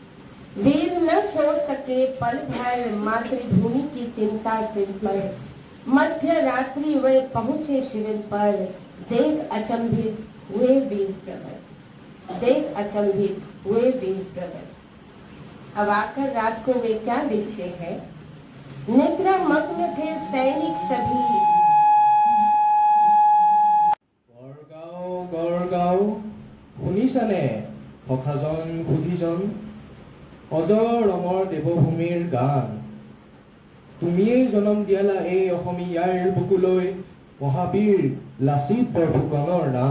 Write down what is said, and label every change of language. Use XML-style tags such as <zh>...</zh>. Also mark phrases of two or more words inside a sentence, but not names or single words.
<hi>मध्य रात्रि वे पहुँचे शिविर पर, देख अचंभित हुए वीर प्रगट। अब आकर रात को वे क्या देखते हैं, निद्रा मग्न थे सैनिक सभी।</hi> <as>গড়গাঁও শুনিছানে সখাজন সুধিজন, অজৰ অমৰ দেৱভূমিৰ গান। তুমিয়েই জনম দিয়ালা এই অসমীয়াৰ বুকুলৈ মহাবীৰ লাচিত বৰফুকনৰ নাম।</as>